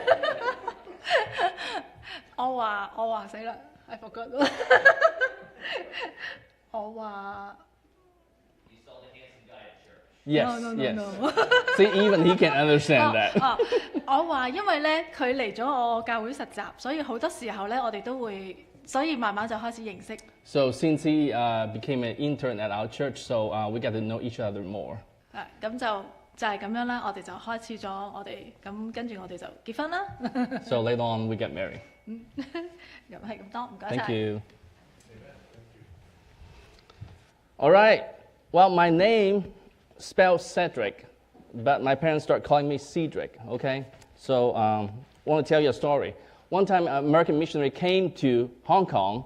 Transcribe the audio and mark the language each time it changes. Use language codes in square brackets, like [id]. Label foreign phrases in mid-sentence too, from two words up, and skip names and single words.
[yue] 我話死啦 ， [en] I forgot [yue] 我話 [en] You saw the handsome guy at church. Yes, No. See, even he can understand that. [yue] 我話因為咧佢嚟咗我教會實習，所以好多時候咧我哋都會，所以慢慢就開始認識。 [en] So since he became an intern at our church, so we got to know each other more. [yue] 咁就就係咁樣啦，我哋就開始咗我哋咁，跟住我哋就結婚啦。 [en] So later on we get married. [yue] 咁係咁多，唔該 [en] Thank [yue] 晒。 [en] you. All right. Well, my name spelled Cedric, but my parents start calling me Cedric. Okay. So I want to tell you a story. One time, an American missionary came to Hong Kong.